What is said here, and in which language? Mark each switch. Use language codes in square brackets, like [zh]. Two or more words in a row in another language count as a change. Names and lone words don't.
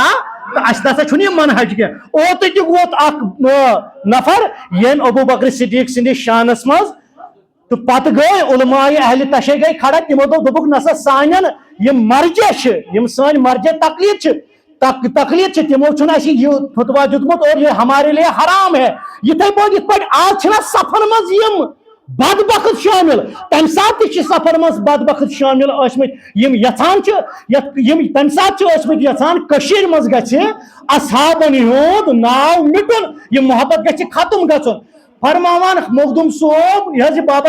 [ks] تہٕ اسہِ نسا چھُنہٕ یہِ منہج کینٛہہ اوترٕ تہِ ووت اکھ نفر ییٚمۍ ابوٗ بکر صدیٖق سٕنٛدِس شانس منٛز تہٕ پتہٕ گٔے علماء اہلِ تشیع گٔے کھڑا تِمو دوٚپُکھ نسا سانٮ۪ن یِم مرجع چھِ یِم سٲنۍ مرجع تقلیٖد چھِ تِمو چھُنہٕ اَسہِ یہِ فتوا دیُتمُت [ur] اور یہ ہمارے لیے حرام ہے [ks] یِتھے پٲٹھۍ آز چھِنہ صفن منٛز یِم بدبخت شٲمِل تمہِ ساتہٕ تہِ چھِ صفن منٛز بدبخت شٲمِل ٲسمٕتۍ یِم یژھان چھِ یِم تمہِ ساتہٕ چھِ ٲسمٕتۍ یژھان کٔشیٖرِ منٛز گژھِ اصحابن ہُنٛد ناو مِٹُن یہِ محبت گژھِ ختم گژھُن فرماوان مخدوٗم صوب یہِ حظ یہِ بابا